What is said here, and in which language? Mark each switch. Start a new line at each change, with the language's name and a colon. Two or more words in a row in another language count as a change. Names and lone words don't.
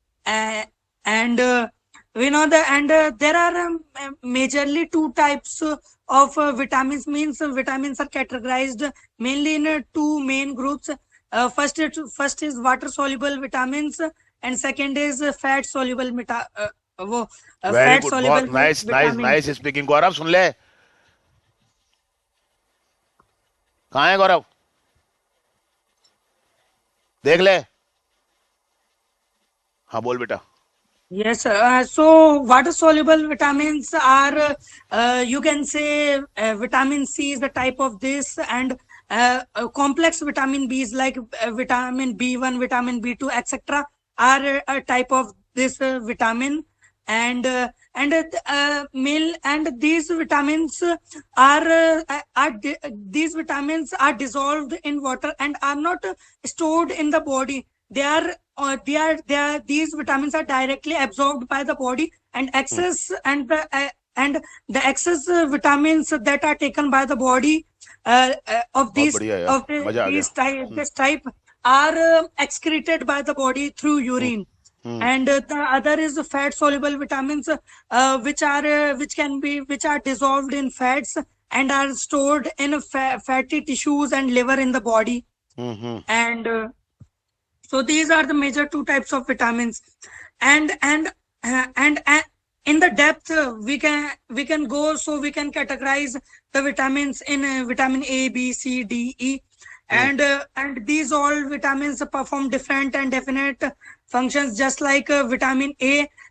English: and we know that, and there are majorly two types of vitamins. Means vitamins are categorized mainly in two main groups. First is water soluble vitamins, and second is fat soluble वेरी fat गुड, soluble
Hindi: बहुत
English: nice nice vitamins. nice speaking.
Hindi: गौरव सुन ले, कहाँ है गौरव? देख ले। हाँ बोल बेटा।
English: Yes, so water soluble vitamins are, you can say, vitamin C is the type of this, and complex vitamin Bs like vitamin B1, vitamin B2, etc. are a type of this vitamin, and male, and these vitamins these vitamins are dissolved in water and are not stored in the body. These vitamins are directly absorbed by the body, and excess and the excess vitamins that are taken by the body of
Hindi: बहुत बढ़िया यार, मजा आ गया।
English: this type are excreted by the body through urine. And the other is fat soluble vitamins, which are dissolved in fats and are stored in fatty tissues and liver in the body. And so these are the major two types of vitamins, and in the depth we can go, so we can categorize the vitamins in vitamin A, B, C, D, E, and these all vitamins perform different and definite functions, just like vitamin A,